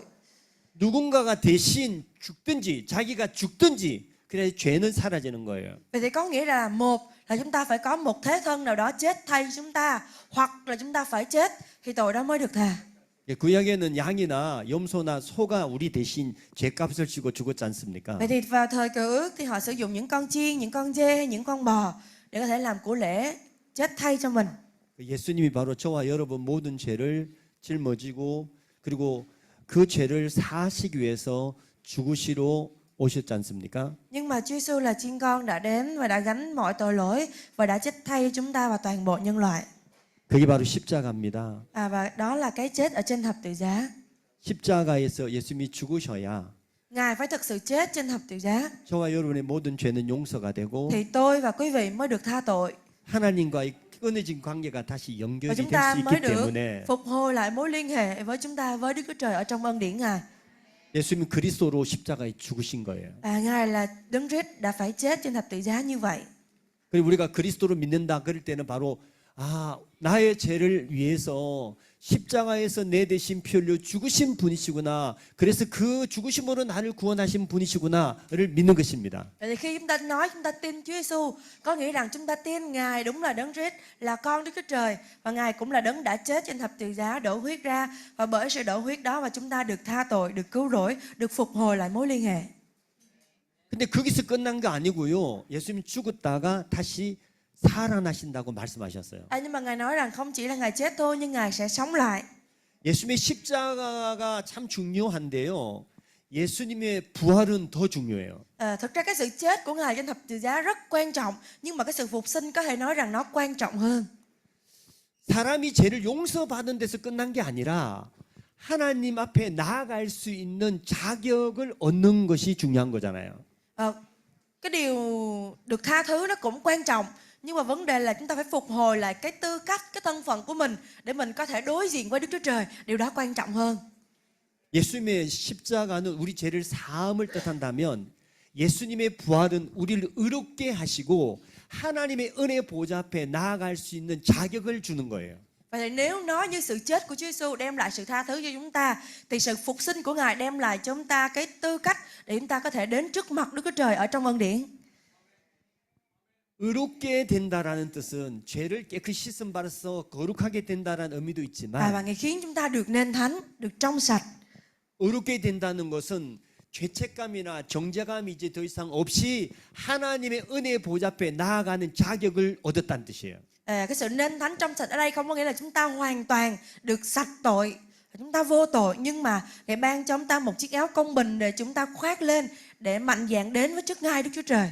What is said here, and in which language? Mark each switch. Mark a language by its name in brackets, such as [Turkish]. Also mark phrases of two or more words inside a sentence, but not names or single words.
[Korean] 누군가가 대신 죽든지 자기가 죽든지 그래야 죄는 사라지는 거예요. [Vietnamese] Vậy thì có nghĩa là một là chúng ta phải có một thế thân nào đó chết thay chúng ta, hoặc là chúng ta phải chết thì tội đó mới được tha. [Korean] 구약에는 양이나 염소나 소가 우리 대신 죄값을 지고 죽었지 않습니까? [Vietnamese] Vậy thì vào thời cựu ước thì họ sử dụng những con chiên, những con dê hay những con bò để có thể làm của lễ chết thay cho mình. [Korean] 예수님이 바로 저와 여러분 모든 죄를 짊어지고 그리고 그 죄를 사하시기 위해서 죽으시러 오셨지 않습니까? [Vietnamese] Nhưng mà Chúa Giêsu là chiên con đã đến và đã gánh mọi tội lỗi và đã chết thay chúng ta và toàn bộ nhân loại. [Korean] 그게 바로 십자가입니다. [Vietnamese] Và đó là cái chết ở trên thập tự giá. [Korean] 십자가에서 예수님이 죽으셔야 [Vietnamese] Ngài phải thực sự chết trên thập tự giá [Korean] 저와 여러분의 모든 죄는 용서가 되고 [Vietnamese] thì tôi và quý vị mới được tha tội [Korean] 하나님과의 끊어진 관계가 다시 [Vietnamese] và [Korean] 연결이 [Vietnamese] chúng [Korean] 될 [Vietnamese] ta [Korean] 수 [Vietnamese] mới [Korean] 있기 [Vietnamese] được [Korean] 때문에 [Vietnamese] phục hồi lại mối liên hệ với chúng ta với Đức Chúa Trời ở trong ân điển Ngài. [Korean] 예수님은 그리스도로 십자가에 죽으신 거예요. [Vietnamese] Ngài là Đấng Christ đã phải chết trên thập tự giá như vậy. [Korean] 그리고 우리가 그리스도를 믿는다 그럴 때는 바로 나의 죄를 위해서 십자가에서 내 대신 피 흘려 죽으신 분이시구나. 그래서 그 죽으심으로 나를 구원하신 분이시구나를 믿는 것입니다. [Vietnamese] Vậy thì khi chúng ta nói chúng ta tin Chúa Giêsu, có nghĩa rằng chúng ta tin Ngài đúng là Đấng Christ, là con Đức Chúa Trời và Ngài cũng là Đấng đã chết trên thập tự giá đổ huyết ra, và bởi sự đổ huyết đó mà chúng ta được tha tội, được cứu rỗi, được phục hồi lại mối liên hệ. [Korean] 근데 거기서 끝난 거 아니고요. 예수님 죽었다가 다시 살아나신다고 말씀하셨어요. [Vietnamese] Nhưng mà Ngài nói rằng không chỉ là Ngài chết thôi nhưng Ngài sẽ sống lại. [Korean] 예수님의 십자가가 참 중요한데요. 예수님의 부활은 더 중요해요. [Vietnamese] Thực ra cái sự chết của Ngài trên thập tự giá rất quan trọng, nhưng mà cái sự phục sinh có thể nói rằng nó quan trọng hơn. [Korean] 사람이 죄를 용서받은 데서 끝난 게 아니라 하나님 앞에 나아갈 수 있는 자격을 얻는 것이 중요한 거잖아요. [Vietnamese] Cái điều được tha thứ nó cũng quan trọng, nhưng mà vấn đề là chúng ta phải phục hồi lại cái tư cách, cái thân phận của mình để mình có thể đối diện với Đức Chúa Trời. Điều đó quan trọng hơn. [Korean] 예수님의 십자가는 우리 죄를 사함을 뜻한다면 예수님의 부활은 우리를 의롭게 하시고 하나님의 은혜 보좌 앞에 나아갈 수 있는 자격을 주는 거예요. [Vietnamese] Vậy thì nếu nói như sự chết của Chúa Giêsu đem lại sự tha thứ cho chúng ta, thì sự phục sinh của Ngài đem lại cho chúng ta cái tư cách để chúng ta có thể đến trước mặt Đức Chúa Trời ở trong ân điển. [Korean] 의롭게 된다라는 뜻은 죄를 깨끗이 씻음 받아서 거룩하게 된다라는 의미도 [Vietnamese] Và [Korean] 있지만 [Vietnamese] Ngài khiến chúng ta được nên thánh, được trong sạch. [Korean] 의롭게 된다는 것은 죄책감이나 정죄감이 이제 더 이상 없이 하나님의 은혜 보좌 앞에 나아가는 자격을 얻었다는 뜻이에요. [Vietnamese] Cái sự nên thánh trong sạch ở đây không có nghĩa là chúng ta hoàn toàn được sạch tội, chúng ta vô tội, nhưng mà Ngài ban cho chúng ta một chiếc áo công bình để chúng ta khoác lên, để mạnh dạn đến với trước ngai Đức Chúa Trời.